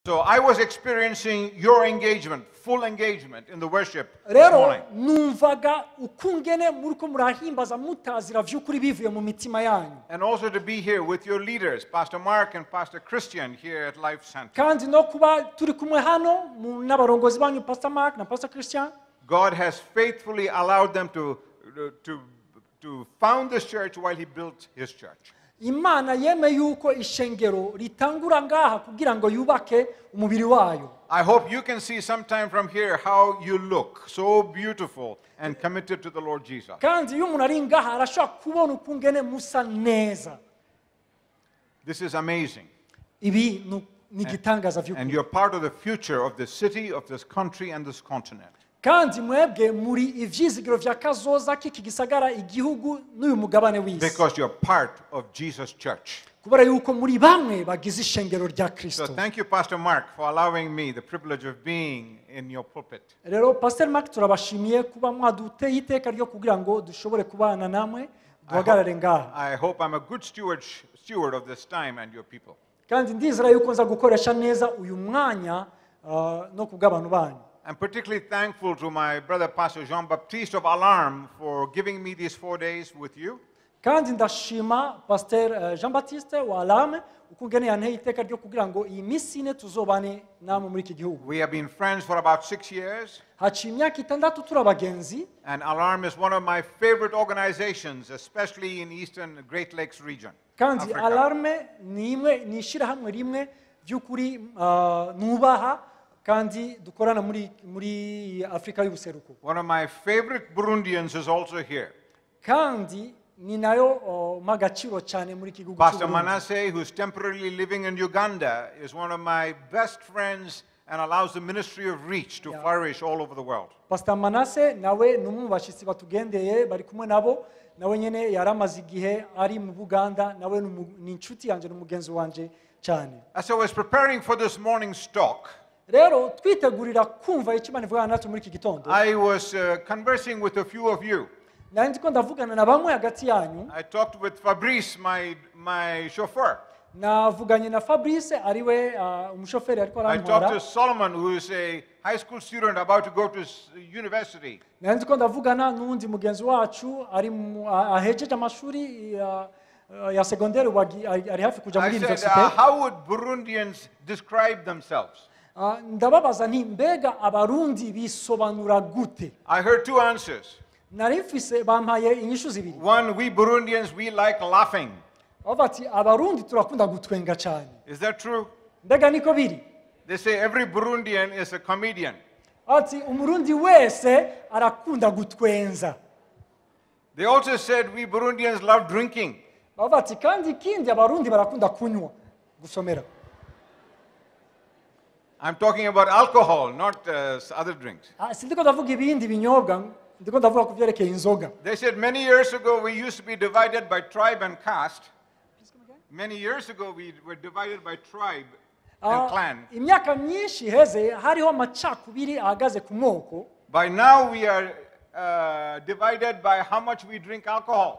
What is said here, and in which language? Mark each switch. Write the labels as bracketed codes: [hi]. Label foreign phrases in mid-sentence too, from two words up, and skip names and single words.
[en] So I was experiencing your engagement, full engagement in the worship this rero morning. [rn] numvaga ukungene muriko murahimbaza mutazira vy'ukuri bivuye mu mitima yanyu, [en] And also to be here with your leaders, Pastor Mark and Pastor Christian here at Life Center. [rn] kandi no kuba turi kumwe hano n'abarongozi banyu Pastor Mark na Pastor Christian. [en] God has faithfully allowed them to found this church while he built his church. [rn] Imana yeme yuko ishengero ritangura ngaha kugira ngo yubake umubiri wayo. [en] I hope you can see sometime from here how you look, so beautiful and committed to the Lord Jesus. [rn] Kandi iyo umuntu ari ngaha arashobora kubona ukungene musa neza. [en] This is amazing. [rn] Ibi ni gitangaza And vy'ukuri. [en] you're part of the future of this city, of this country, and this continent. [rn] Kandi mwebwe muri ivyizigiro vya kazoza k'iki gisagara, igihugu n'uyu mugabane w'isi. [en] Because you're part of Jesus' church. [rn] Kubera yuko muri bamwe bagize ishengero rya So Kristo. [en] thank you, Pastor Mark, for allowing me the privilege of being in your pulpit. [rn] Rero Pastor Mark turabashimiye kuba mwaduteye iteka ryo kugira ngo dushobore kubana namwe duhagarare ngaha. [en] I hope I'm a good steward of this time and your people. [rn] Kandi ndizera yuko nza gukoresha neza uyu mwanya no kubw'abantu banyu. [en] I'm particularly thankful to my brother Pastor Jean-Baptiste of Alarm for giving me these 4 days with you. [rn] Kandi ndashima Pastor Jean-Baptiste wa Alarme ukungene yanteye iteka ryo kugira ngo iyi minsi ine tuzobane namwe muri iki gihugu. [en] We have been friends for about 6 years. [rn] Haciye imyaka 6 turi abagenzi. [en] And Alarm is one of my favorite organizations, especially in Eastern Great Lakes region. [rn] Kandi Africa. Alarme ni ishirahamwe rimwe by'ukuri nubaha kandi dukorana muri Afrika y'ubuseruko. [en] One of my favorite Burundians is also here. [rn] Kandi ni nayo magaciro cyane muri iki gihugu. [en] Pastor Manasseh, who's temporarily living in Uganda, is one of my best friends and allows the ministry of reach to flourish all over the world. [rn] Pastor Manasseh nawe numwe bashitsi batugendeye bari kumwe nabo, nawe nyene yaramaze igihe ari mu Buganda, nawe ni inshuti yanje n'umugenzi wanje cyane. [en] As I was preparing for this morning's talk, [rn] Rero twitegurira kumva icyo Imana ivugana natwe muri iki gitondo. [en] I was conversing with a few of you. [rn] Nari ndiko ndavugana na bamwe hagati yanyu. [en] I talked with Fabrice, my chauffeur. [rn] Navuganye na Fabrice ariwe umushoferi ariko [en] I talked to [rn] arantwara. [en] Solomon, who is a high school student about to go to university. [rn] Nari ndiko ndavugana n'undi mugenzi wacu ari ahejeje amashuri ya secondaire ari hafi kuja muri [en] I said, university. how would Burundians describe themselves? [rn] Ndababaza nti mbega abarundi bisobanura gute? [en] I heard two answers. [rn] Nari mfise bampaye inyishu zibiri. [en] One, we Burundians, we like laughing. [rn] Bati abarundi turakunda gutwenga cyane. [en] Is that true? [rn] Mbega niko biri? [en] They say every Burundian is a comedian. [rn] Ati umurundi wese arakunda gutwenza. [en] They also said we Burundians love drinking. [rn] Bati kandi kindi abarundi barakunda kunywa gusomera. [en] I'm talking about alcohol, not other drinks. [rn] Sindiko ndavuga ibindi binyobwa, ndiko ndavuga kuvyerekeye inzoga. [en] They said many years ago we used to be divided by tribe and caste. Many years ago we were divided by tribe and clan. [rn] Imyaka myinshi heze hariho amacakubiri ahagaze ku moko. [en] By now we are divided by how much we drink alcohol.